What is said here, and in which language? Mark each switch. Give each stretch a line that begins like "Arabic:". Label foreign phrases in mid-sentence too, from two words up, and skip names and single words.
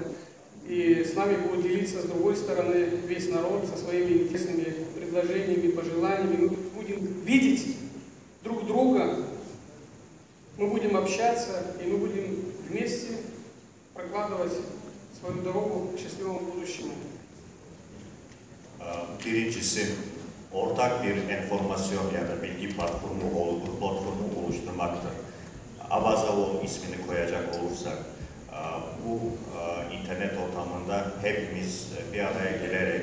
Russian: И с нами будет делиться, с другой стороны, весь народ со своими интересными предложениями, пожеланиями. Мы будем видеть друг друга, мы будем общаться, и мы будем вместе прокладывать свою дорогу к счастливому будущему.
Turkish: Birincisi, ortak bir enformasyon ya da bilgi platformu oluşturmaktır. Abazavo ismini koyacak olursak, bu internet ortamında hepimiz bir araya gelerek,